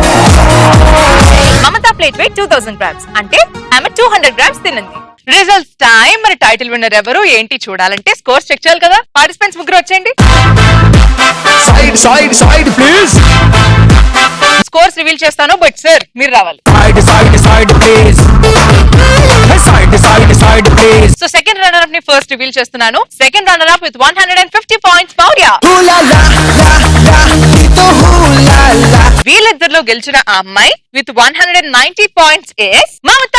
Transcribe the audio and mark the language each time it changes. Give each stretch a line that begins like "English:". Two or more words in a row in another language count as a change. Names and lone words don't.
Telugu: మమతా
English: plate weight 2000 grams,
Telugu: అంటే ఆమె 200 grams తినింది.
English: results time.
Telugu: మరి
English: title winner
Telugu: ఎవరు ఏంటి చూడాలంటే
English: scores check
Telugu: చేయాలి కదా. పార్టిసిపెంట్స్ ముగ్గురు వచ్చేయండి.
English: Side, side, side, please. scores reveal
Telugu: చేస్తాను,
English: but sir
Telugu: మీరు రావాలి.
English: Side, side, side, please. Side, side, side, please. so second runner up
Telugu: ని
English: first reveal
Telugu: చేస్తున్నాను.
English: second runner up with 150 points
Telugu: మౌర్య. వీళ్ళిద్దరిలో గెలిచిన ఆ అమ్మాయి
English: with 190 points is
Telugu: మమత.